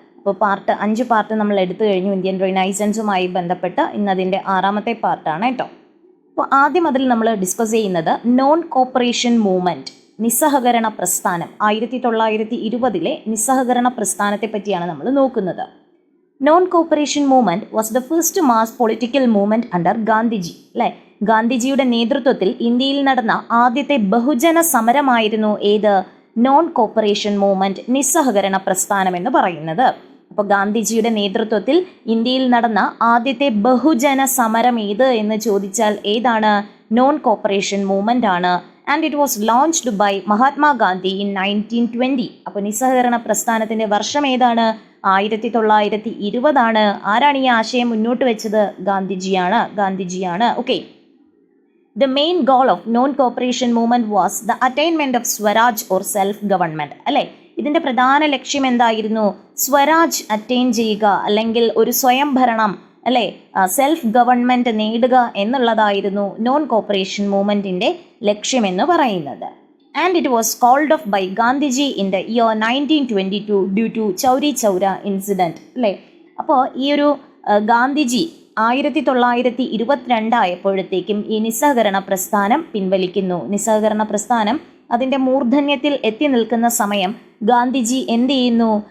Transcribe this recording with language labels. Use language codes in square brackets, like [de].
[ml] അപ്പോൾ 5 പാർട്ട് നമ്മൾ എടുത്തു കഴിഞ്ഞു ഇന്ത്യൻ റിനൈസൻസുമായി ബന്ധപ്പെട്ട്. ഇന്നതിൻ്റെ 6ാമത്തെ പാർട്ടാണ് കേട്ടോ. അപ്പോൾ ആദ്യം അതിൽ നമ്മൾ ഡിസ്കസ് ചെയ്യുന്നത് നോൺ കോപ്പറേഷൻ മൂവ്മെൻറ്റ്, നിസ്സഹകരണ പ്രസ്ഥാനം, 1920 നിസ്സഹകരണ പ്രസ്ഥാനത്തെ പറ്റിയാണ് നമ്മൾ നോക്കുന്നത്. [en] Non-cooperation movement was the first mass political movement under Gandhiji. [ml] അല്ലേ, ഗാന്ധിജിയുടെ നേതൃത്വത്തിൽ ഇന്ത്യയിൽ നടന്ന ആദ്യത്തെ ബഹുജന സമരമായിരുന്നു ഏത്? നോൺ കോപ്പറേഷൻ മൂവ്മെന്റ്, നിസ്സഹകരണ പ്രസ്ഥാനം എന്ന് പറയുന്നത്. അപ്പോൾ ഗാന്ധിജിയുടെ നേതൃത്വത്തിൽ ഇന്ത്യയിൽ നടന്ന ആദ്യത്തെ ബഹുജന സമരം ഏത് എന്ന് ചോദിച്ചാൽ ഏതാണ്? നോൺ കോപ്പറേഷൻ മൂവ്മെന്റ് ആണ്. [en] And it was launched by Mahatma Gandhi in 1920. [ml] അപ്പോൾ നിസ്സഹകരണ പ്രസ്ഥാനത്തിന്റെ വർഷം ഏതാണ്? 1920. ആരാണ് ഈ ആശയം മുന്നോട്ട് വെച്ചത്? ഗാന്ധിജിയാണ്. Okay. [en] The main goal of non-cooperation movement was the attainment of Swaraj or self-government. [ml] അല്ലേ, ഇതിൻ്റെ പ്രധാന ലക്ഷ്യം എന്തായിരുന്നു? സ്വരാജ് അറ്റൈൻ ചെയ്യുക, അല്ലെങ്കിൽ ഒരു സ്വയം ഭരണം, അല്ലേ, സെൽഫ് ഗവൺമെൻറ് നേടുക എന്നുള്ളതായിരുന്നു നോൺ കോപ്പറേഷൻ മൂവ്മെൻറ്റിൻ്റെ ലക്ഷ്യമെന്ന് പറയുന്നത്. [en] And it was called off by Gandhiji in the year 1922 due to Chauri Chaura incident. [ml] അല്ലേ, അപ്പോൾ ഈ ഒരു ഗാന്ധിജി 1922 ആയപ്പോഴത്തേക്കും ഈ നിസ്സഹകരണ പ്രസ്ഥാനം പിൻവലിക്കുന്നു. നിസ്സഹകരണ പ്രസ്ഥാനം അതിൻ്റെ മൂർധന്യത്തിൽ എത്തി നിൽക്കുന്ന സമയം ഗാന്ധിജി എന്ത് ചെയ്യുന്നു?